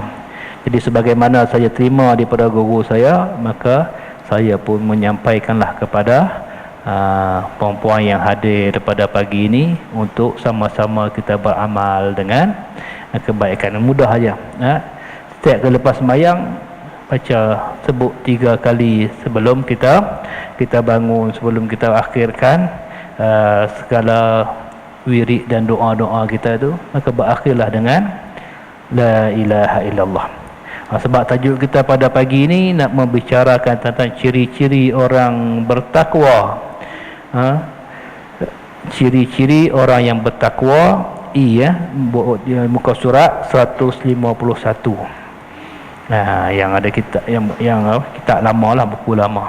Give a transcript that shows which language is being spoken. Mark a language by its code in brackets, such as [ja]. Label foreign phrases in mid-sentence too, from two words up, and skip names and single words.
[ms] Jadi sebagaimana saya terima daripada guru saya, maka saya pun menyampaikanlah kepada perempuan yang hadir pada pagi ini untuk sama-sama kita beramal dengan kebaikan. Mudah saja. Setiap kali lepas sembahyang baca, sebut 3 kali sebelum kita bangun, sebelum kita akhirkan segala wirid dan doa-doa kita itu, maka berakhirlah dengan [ar] la ilaha illallah. [ms] Sebab tajuk kita pada pagi ini nak membicarakan tentang ciri-ciri orang bertakwa. Ciri-ciri orang yang bertakwa, muka surat 151. Yang ada kitab yang kitab lama lah, buku lama.